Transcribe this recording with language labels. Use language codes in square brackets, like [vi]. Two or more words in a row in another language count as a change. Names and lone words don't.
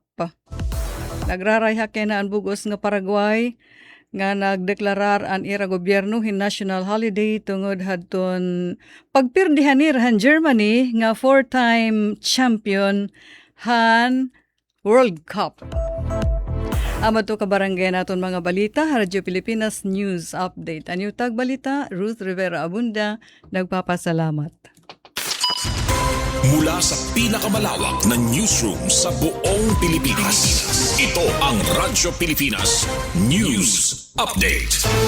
[war] Nagrarayha kay na ang bugos nga Paraguay nga nagdeklarar ang ira gobyerno hin [en] national holiday [war] tungod hadton pagpirdihanir han Germany nga 4-time champion han World Cup. Amo to kabarangay naton mga balita, Radyo Pilipinas News Update. Anyo tag balita, Ruth Rivera Abunda, nagpapasalamat. [tl] Mula sa pinakamalawak na newsroom sa buong Pilipinas, ito ang Radyo Pilipinas News Update.